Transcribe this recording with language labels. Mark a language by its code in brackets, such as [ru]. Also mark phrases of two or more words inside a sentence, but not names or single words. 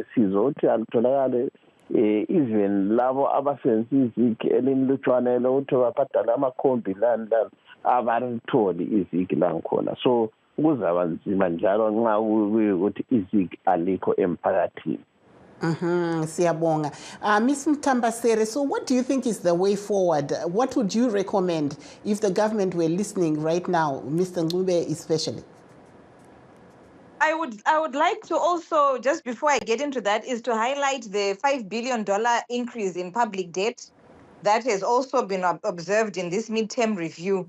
[nd] Sizothi alitholakale even labo abasebenzisa izigi elinlutshwana elokuthi babhadala amakhombi lani abalitholi izigi langikhona. So kuzaba nzima njalo nxa kuyikuthi izigi alikho emphakathini. Siyabonga. [en] Ms. Mtambasere, so what do you think is the way forward? What would you recommend if the government were listening right now, Mr. Ncube especially? I would like to also, just before I get into that, is to highlight the $5 billion increase in public debt that has also been observed in this midterm review.